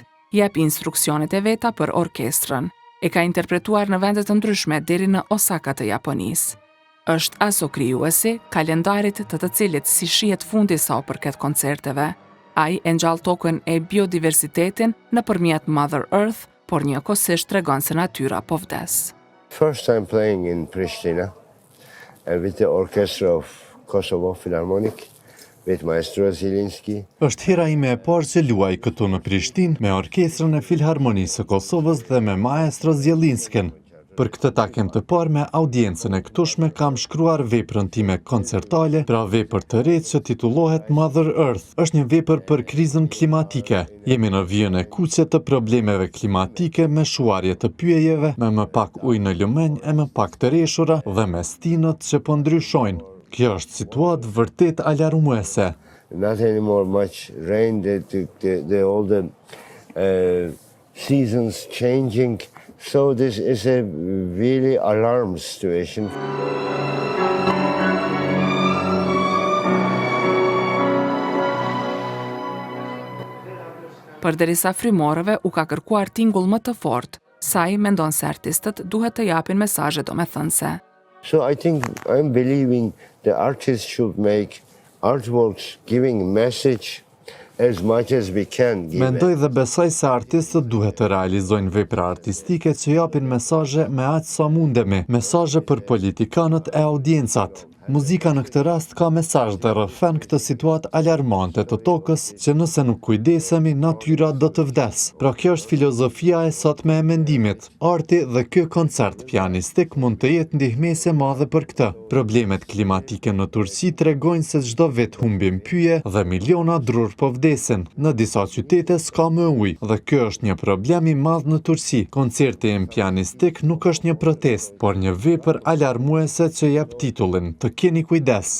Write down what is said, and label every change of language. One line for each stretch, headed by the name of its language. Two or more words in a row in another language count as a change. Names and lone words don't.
Albanian: Jep instruksionet e veta për orkestrën. E ka interpretuar në vende të ndryshme deri në Osaka të Japonisë. Është aso krijuesi kalendarit të cilit si shihet fundi sa u përket koncerteve. Ai e ngjall tokën e biodiversitetin nëpërmjet Mother Earth, por njëkohësisht tregon se natyra po vdes.
English: First time playing in Pristina with the Orchestra of Kosovo Philharmonic with Maestro Zielinski.
Albanian: Është hera ime e parë që luaj këtu në Prishtinë me Orkestrën e Filharmonisë së Kosovës dhe me Maestro Zielinskin. Për këtë takim të parë me audiencën e këtushme kam shkruar veprën time koncertale, pra vepër të re që titullohet Mother Earth. Është një vepër për krizën klimatike. Jemi në vijën e kuqe të problemeve klimatike me shuarje të pyjeve, me më pak ujë në lumenj e më pak të reshura dhe me stinët që po ndryshojnë. Kjo është situatë vërtet alarmuese.
English: Not anymore much rain, all the seasons changing. So this is a really alarm situation.
Albanian: Përderisa frymorëve u ka kërkuar tingull më të fortë, Say mendon se artistët duhet të japin mesazhe domethënëse.
English: So I think I'm believing the artists should make artworks giving message as much as we can.
Albanian: Mendoj dhe besoj se artistët duhet të realizojnë vepra artistike që japin mesazhe me aq sa mundemi, mesazhe për politikanët e audiencat. Muzika në këtë rast ka mesazh dhe rrëfen këtë situatë alarmante të tokës që nëse nuk kujdesemi, natyra do të vdes. Pra kjo është filozofia e sotme e mendimit. Arti dhe ky koncert pianistik mund të jetë ndihmëse madhe për këtë. Problemet klimatike në Turqi tregojnë se çdo vit humbim pyje dhe miliona drur po vdesin. Në disa qytete s'ka më ujë dhe ky është një problem i madh në Turqi. Koncerti pianistik nuk është një protest, por një vepër alarmuese që jep titullin të keni kujdes.